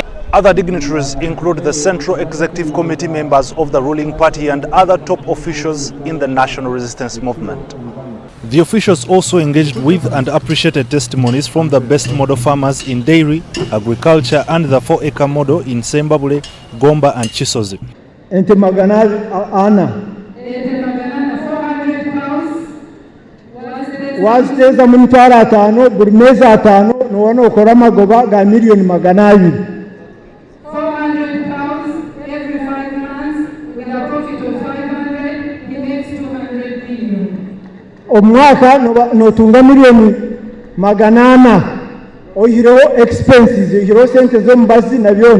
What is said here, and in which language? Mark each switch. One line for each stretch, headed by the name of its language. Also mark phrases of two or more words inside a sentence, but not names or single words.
English: Other dignitaries include the Central Executive Committee members of the ruling party and other top officials in the National Resistance Movement. The officials also engaged with and appreciated testimonies from the best model farmers in dairy, agriculture and the 4-acre model in Zimbabwe, Gomba and Kisuzi.
Nyankole: Ente magana ana waziteza mu mitwaro 5 buri mezi 5 nubona ukora amagoba ga miliyoni 200. Omwaka notunga miliyoni 800 oyireho expenses oyireho sente zo mbazi na byona